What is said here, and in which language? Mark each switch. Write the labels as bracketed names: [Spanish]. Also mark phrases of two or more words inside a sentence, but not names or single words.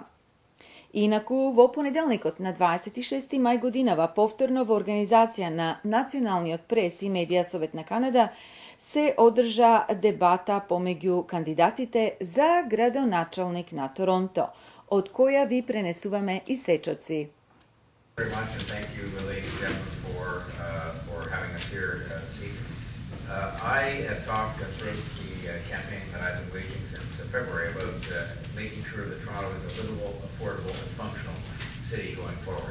[Macedonian] Инаку, во понеделникот на 26. мај годинава, повторно во организација на Националниот прес и медија совет на Канада, се одржа дебата помеѓу кандидатите за градоначалник на Торонто, од која ви пренесуваме и сечоци. [English] Very much, and thank you, ladies and gentlemen, for having us here this evening. I have talked throughout the campaign that I've been waging since February about making sure that Toronto is a livable, affordable, and functional city going forward.